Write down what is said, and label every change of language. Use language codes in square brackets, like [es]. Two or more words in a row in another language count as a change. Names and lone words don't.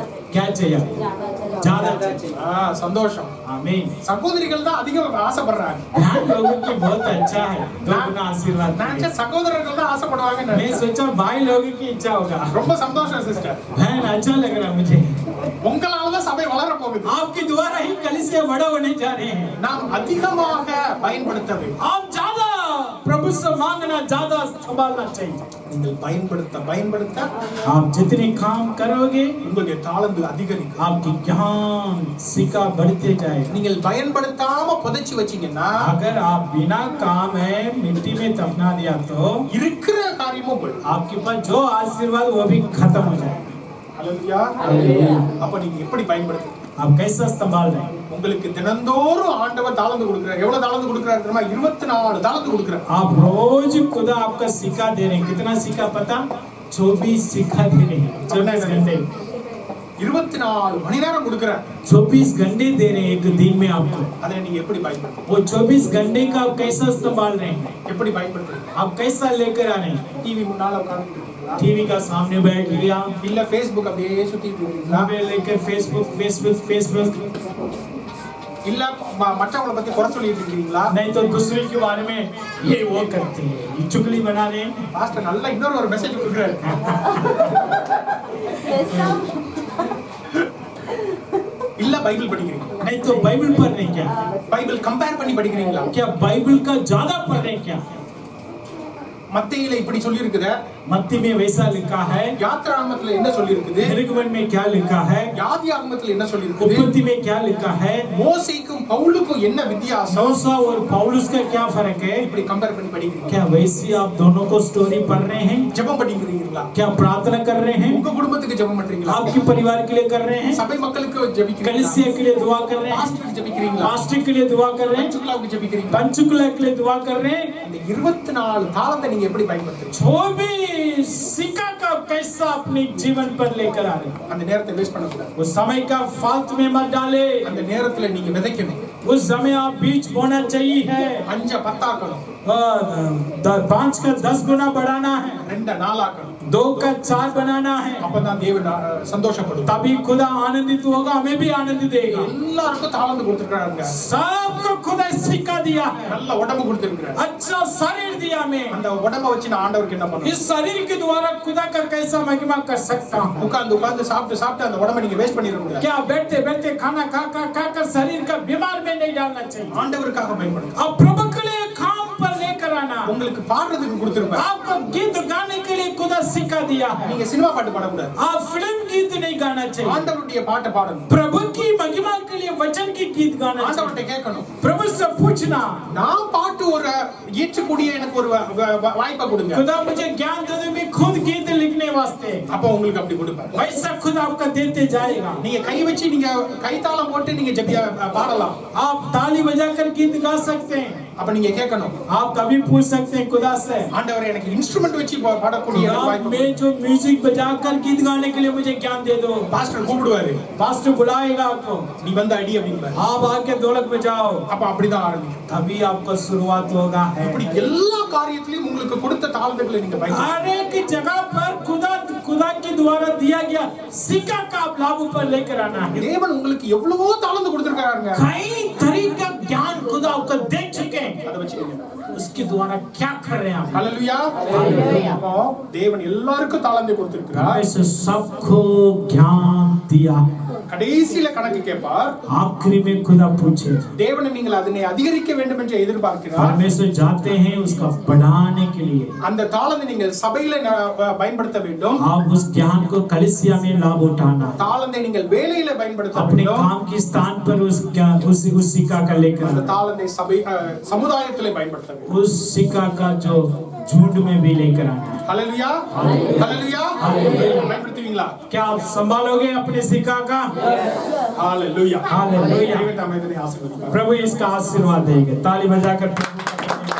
[hi] क्या चाहिए? ज्यादा चाहिए। [ta] சந்தோஷம். [hi] आमीन। [ta] சகோதரிகள் தான் அதிகம் ஆசைப்படுறாங்க. [hi] ध्यान लोगों की बहुत अच्छा है, दोगुना आशीर्वाद। [ta] நான் சகோதரர்கள் தான் ஆசைப்படுவாங்க. [hi] मैं सोचा भाई लोगों की इच्छा होगा। [ta] ரொம்ப சந்தோஷம் சிஸ்டர். [hi] बहन अच्छा लग रहा है मुझे। [ta] உங்களால தான் சபை வளர போகுது. [hi] आपके द्वारा ही कलीसिया बड़ा होने जा रहे हैं। [ta] நாம் அதிகமாக பயன்படுத்த வேண்டும். [hi] आप ज्यादा प्रभु से मांगना, ज्यादा संभालना चाहिए। [ta] நீங்கள் பயன்படுத்த [hi] आप जितने काम करोगे [ta] உங்களுடைய தாளந்து அதிகரிக்கும். [hi] आपकी ज्ञान सिक्का बढ़ते जाएगा। [ta] நீங்கள் பயன்படுத்தாம புதைச்சி வச்சீங்கன்னா [hi] अगर आप बिना काम है मिट्टी में दफना दिया तो [ta] இருக்கிற காரியமும் போயிடும். [hi] आपके पास जो आशीर्वाद वो भी खत्म हो जाएगा। [ta] ஹல்லேலூயா. அப்ப நீங்க எப்படி பயன்படுத்துறீங்க? [hi] आप कैसा संभाल रहे हैं? [ta] உங்களுக்கு தினந்தோறும் ஆண்டவர் தாளந்து கொடுக்கிறார். எவ்வளவு தாளந்து கொடுக்கிறார் தெரியுமா? 24 தாளந்து கொடுக்கிறார். [hi] आप रोज खुदा आपका सिक्का दे रहे हैं। कितना सिक्का पता? 24 सिक्का दे रहे हैं। 24 घंटे [ta] 24 மணி நேரம் கொடுக்கிறார். [hi] 24 घंटे दे रहे हैं एक दिन में आपको। [ta] அதை நீங்க எப்படி பயன்படுத்துறீங்க? [hi] वो 24 घंटे का आप कैसा संभाल रहे हैं? [ta] எப்படி பயன்படுத்துறீங்க? [hi] आप कैसा लेकर आ रहे हैं? [ta] டிவி முன்னால உட்கார்ந்துட்டு இருக்கீங்களா? [hi] टीवी का सामने बैठ लिया, [ta] இல்ல Facebook அப்படியே சுத்திட்டு இருக்கீங்களா? [hi] मोबाइल लेकर फेसबुक [ta] இல்ல மற்றவங்கள பத்தி குறை சொல்லிட்டு இருக்கீங்களா? [hi] नहीं तो दूसरे के बारे में ये वो करते हैं, ये चुगली बना रहे हैं। [ta] பாஸ்டர் நல்ல இன்னொரு ஒரு மெசேஜ் கொடுக்கிறாரு. இல்ல பைபிள் படிக்கிறீங்க. [hi] नहीं तो बाइबल पढ़ रहे हैं क्या? [ta] பைபிள் கம்பேர் பண்ணி படிக்கிறீங்களா? [hi] क्या बाइबल का ज्यादा पढ़ रहे हैं क्या? [ta] மத்தேயில இப்படி சொல்லி இருக்குது. [hi] मत्ती में वैसा लिखा है, [ta] யாத்ராகமத்துல என்ன சொல்லி இருக்குது? [hi] निर्गमन में क्या लिखा है, [ta] யாதியாகமத்துல என்ன சொல்லி இருக்குது? [hi] उत्पत्ति में क्या लिखा है, [ta] மோசேக்கும் பவுலுக்கும் என்ன வித்தியாசம்? [hi] मूसा और पौलुस का क्या फर्क है? [ta] இப்படி கம்பேர் பண்ணி படிக்கிறீங்க. [hi] क्या वैसी आप दोनों को स्टोरी पढ़ रहे हैं? [ta] ஜெபம் பண்ணிக்கிறீங்களா? [hi] क्या प्रार्थना कर रहे हैं? [ta] உங்க குடும்பத்துக்கு ஜெபம் பண்றீங்களா? [hi] आपके परिवार के लिए कर रहे हैं? [ta] சபை மக்களுக்கு ஜெபிக்கிறீங்களா? [hi] कलीसिया के लिए दुआ कर रहे हैं? [ta] பாஸ்டருக்கு ஜெபிக்கிறீங்களா? [hi] पास्टर के लिए दुआ कर रहे हैं? [ta] பஞ்சுக்குலாவுக்கு ஜெபிக்கிறீங்களா? [hi] पंचकुला के लिए दुआ कर रहे हैं? [ta] இந்த 24 தாளந்தை நீங்க எப்படி பயன்படுத்துறீங்க? [hi] जो भी सिक्का का पैसा अपने जीवन पर लेकर आ रहे हैं, [ta] அந்த நேரத்தை வேஸ்ட் பண்ண கூடாது. [hi] उस समय का फालतू में मत डाले। [ta] அந்த நேரத்துல நீங்க விதைக்கணும். [hi] उस समय आप बीज बोना चाहिए है। [ta] 5 10 ஆக்கணும். [hi] 5 का 10 गुना बढ़ाना है, [ta] 2 4 ஆக்கணும். [hi] 2 का 4 बनाना है, [ta] அப்பதான் தேவன் சந்தோஷப்படுவார். [hi] तभी खुदा आनंदित होगा, हमें भी आनंद देगा। [ta] எல்லாருக்கும் தாளந்து கொடுத்திருக்காங்க. [hi] सबको खुदा सिक्का दिया है, [ta] நல்ல உடம்பு கொடுத்திருக்காரு. [hi] अच्छा शरीर दिया मैं। [ta] அந்த உடம்ப வச்சு நான் ஆண்டவருக்கு என்ன பண்ணணும்? [hi] इस शरीर के द्वारा खुदा का कैसा महिमा कर सकता हूँ? [ta] உட்கார்ந்து சாப்பிட்டு அந்த உடம்ப நீங்க வேஸ்ட் பண்ணிர கூடாது. [hi] क्या बैठते खाना खा कर शरीर का बीमार में नहीं डालना चाहिए। [ta] ஆண்டவருக்காக பயன்படுங்க. [hi] अब प्रभु के लिए काम पर लेकर आना। [ta] உங்களுக்கு பாடுறதுக்கு கொடுத்திருப்பார். [hi] आपको गीत गाने के लिए खुदा सिक्का दिया है। [ta] நீங்க சினிமா பாட்டு பாட கூடாது. [hi] आप फिल्म गीत नहीं गाना चाहिए, [ta] ஆண்டவருடைய பாட்டை பாடணும். [hi] प्रभु की महिमा के लिए वचन की गीत गाना चाहिए। [ta] ஆண்டவர்ட்ட கேட்கணும். [hi] प्रभु से पूछना, [ta] நான் பாட்டு ஒரு இயற்றக்கூடிய எனக்கு ஒரு வாய்ப்பை கொடுங்க. [hi] खुदा मुझे ज्ञान दे दो, मैं खुद गीत लिखने वास्ते। [ta] அப்ப உங்களுக்கு அப்படி கொடுப்பார். [hi] वैसा खुदा आपका देते जाएगा। [ta] நீங்க கை வச்சு நீங்க கைத்தாளம் போட்டு நீங்க பாடலாம். [hi] आप ताली बजाकर गीत गा सकते हैं। [ta] அப்ப நீங்க கேட்கணும். [hi] आप कभी पूछ सकते हैं खुदा से, [ta] ஆண்டவரே எனக்கு இன்ஸ்ட்ருமெண்ட் வச்சு பாடக்கூடிய வாய்ப்பு. [hi] मैं जो म्यूजिक बजाकर गीत गाने के लिए मुझे ज्ञान दे दो। [ta] பாஸ்டர் கூப்பிடுவாரு. [hi] पास्टर बुलाएगा आपको, [ta] நீ வந்து அடி அப்படிம்பாரு. [hi] आप आके ढोलक बजाओ, [ta] அப்ப அப்படிதான் ஆரம்பிக்கும். [hi] तभी आपका शुरुआत होगा है। [ta] இப்படி எல்லா காரியத்திலயும் உங்களுக்கு கொடுத்த தாளந்துகளை நீங்க பயன்படுத்தணும். [hi] हर एक जगह पर खुदा के द्वारा दिया गया सिक्का का आप लाभ पर लेकर आना है। [ta] தேவன் உங்களுக்கு எவ்வளவோ தாளந்து கொடுத்திருக்காருங்க. [hi] कई तरीका ज्ञान खुदा आपको दे चुके हैं, [ta] அதை வச்சு நீங்க [hi] उसके द्वारा क्या कर रहे हैं आप? [ta] ஹல்லேலூயா. அப்போ தேவன் எல்லாருக்கும் தாளந்தை கொடுத்திருக்கிறார். [hi] ऐसे सबको ज्ञान दिया है। [ta] கடைசியில கணக்கு கேட்பார். [hi] आखिरी में खुदा पूछे, [ta] தேவனை நீங்கள் அதனை அதிகரிக்க வேண்டும் என்று எதிர்பார்க்கிறார். [hi] परमेश्वर जाते हैं उसका बढ़ाने के लिए। [ta] அந்த தாளந்தை நீங்கள் சபையில பயன்படுத்த வேண்டும். [hi] आप उस ज्ञान को कलीसिया में लाभ उठाना, [ta] தாளந்தை நீங்கள் வேலையில பயன்படுத்த [hi] अपने [ta] வேண்டும். [hi] काम के स्थान पर उस सिक्का का लेकर [ta] அந்த [hi] आना, [ta] தாளந்தை சபை சமுதாயத்திலே பயன்படுத்த வேண்டும். [hi] उस सिक्का का जो झुंड में भी लेकर आना। [ta] ஹல்லேலூயா. ஹல்லேலூயா. பயன்படுத்துவீங்களா? [hi] क्या आप संभालोगे अपने सिक्का का? [ta] ஹல்லேலூயா. [hi] हालेलुया। [ta] தேவன் தாமே இதனை ஆசீர்வதிப்பார். [hi] प्रभु इसका आशीर्वाद देंगे। ताली बजाकर प्रभु का